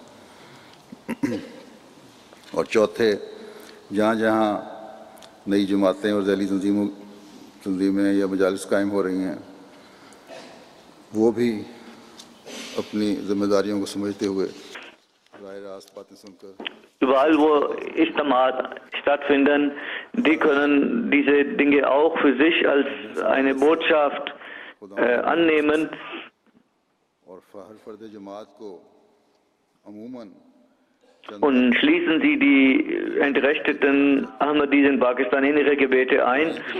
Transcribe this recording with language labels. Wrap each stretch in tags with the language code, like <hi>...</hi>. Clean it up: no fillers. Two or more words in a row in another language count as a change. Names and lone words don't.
<ur>اور چوتھے، جہاں جہاں نئی جماعتیں اور ذیلی تنظیمیں یا مجالس قائم ہو رہی ہیں وہ بھی اپنی ذمہ داریوں کو سمجھتے ہوئے راہ راست باتیں سن کر</ur> <de>Überall, wo Ijtimat stattfinden, die können diese Dinge auch für sich als eine Botschaft annehmen. Und schließen Sie die entrechteten Ahmadis in Pakistan in ihre Gebete ein.</de>